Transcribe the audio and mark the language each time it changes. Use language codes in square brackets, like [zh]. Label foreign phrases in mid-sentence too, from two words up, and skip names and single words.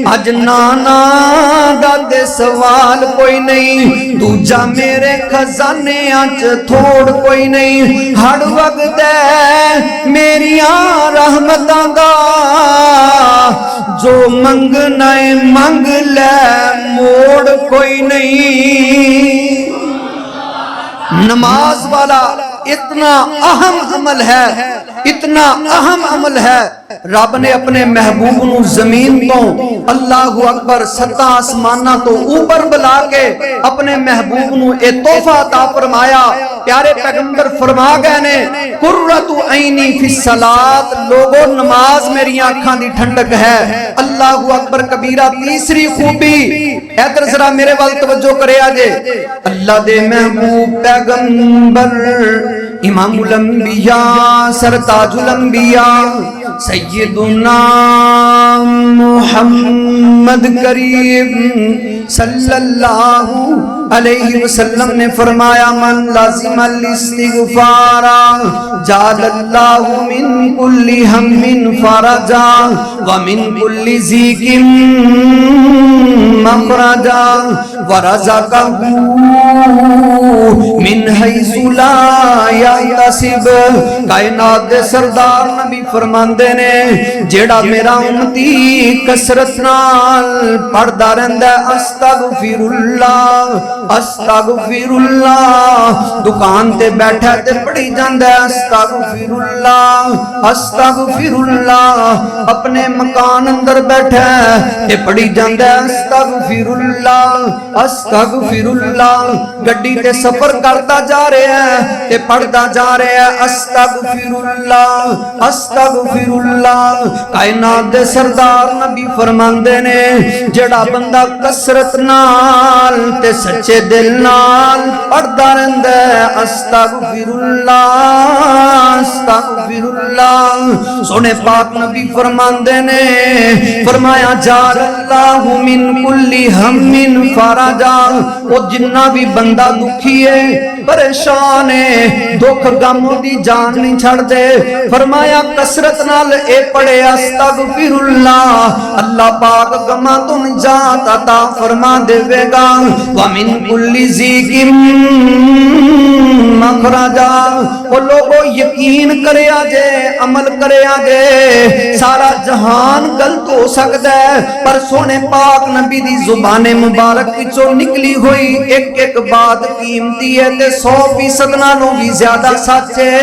[pa] اج ناناں دادے سوال کوئی نہیں. دوجا میرے خزانے چ تھوڑ کوئی نہیں. ہر وقت میریاں رحمتاں دا جو منگنا ہے منگ لے موڑ کوئی نہیں. نماز والا اتنا اہم عمل ہے، اتنا اہم عمل ہے. رب نے اپنے محبوب نوں زمین تو [ar] الله أكبر [pa] ستا آسماناں تو اوپر بلا کے اپنے محبوب نوں اے تحفہ عطا فرمایا. پیارے پیغمبر فرما گئے نے [ar] قرة عيني في الصلاة, [pa] لوگو نماز میری اکھاں دی ٹھنڈک ہے. [ar] الله أكبر كبيرا [pa] تیسری خوبی ادھر ذرا میرے وال توجہ کرے آجے. اللہ دے محبوب پیغمبر امام الانبیاء سرتاج الانبیاء سیدنا [ar] محمد محمد كريم صلى الله عليه وسلم [pa] نے فرمایا, [ar] من لزم الاستغفار جعل الله من كل هم فرجا و من كل ضيق مخرجا و رزقه من حيث لا يحتسب. [pa] کائنات دے سردار نبی فرماندے نے، جیہڑا میرا امتی کثرت نال پڑھدا رہندا [ar] أستغفر الله أستغفر الله, [pa] دکان تے بیٹھا تے پڑھی جاندا [ar] أستغفر الله أستغفر الله, [pa] اپنے مکان اندر بیٹھا تے پڑھی جاندا [ar] أستغفر الله أستغفر الله, [pa] گڈی تے سفر کرتا جا رہا ہے تے پڑھتا جا رہا ہے [ar] أستغفر الله أستغفر الله. [pa] کائنات دے سردار نبی فرماندے نے، جیہڑا بندہ کثرت نال تے سچے دل نال پڑھدا رہندا [ar] أستغفر الله أستغفر الله. [pa] سونے پاک نبی فرماندے نے، فرمایا [ar] جعل الله من كل هم فرجا, [pa] وہ جنہاں بھی بندہ دکھی ہے پریشان ہے دکھ غم دی جان نہیں چھڈدے، فرمایا کثرت نال اے پڑھے استغفراللہ، اللہ پاک غماں تو نجات عطا فرما دیوے گا. [ar] و من كل ضيق مخرجا, [pa] وہ لوگوں یقین کرے آجے عمل کرے آجے، سارا جہان غلط ہو سکتا ہے پر سونے پاک نبی دی زبانے مبارک وچوں نکلی ہوئی ایک ایک بات قیمتی ہے تے 100% نالوں بھی زیادہ سچ ہے.